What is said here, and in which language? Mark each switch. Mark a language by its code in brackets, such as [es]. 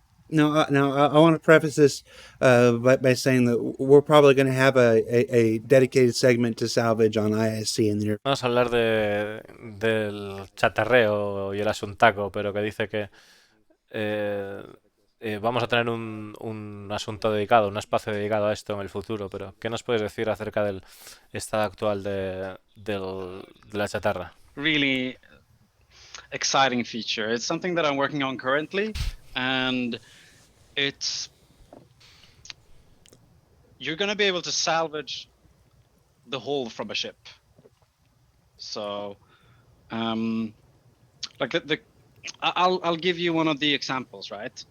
[en] Now I want to preface this by saying that we're probably going to have a dedicated segment to salvage on ISC in the near. [es] Vamos a hablar del chatarreo y el asuntaco, pero que dice que vamos a tener un asunto dedicado, un espacio dedicado a esto en el futuro, pero ¿qué nos puedes decir acerca del estado actual de la chatarra? [en] Really exciting feature. It's something that I'm working on currently, and you're going to be able to salvage the hull from a ship. So, like I'll give you one of the examples, right?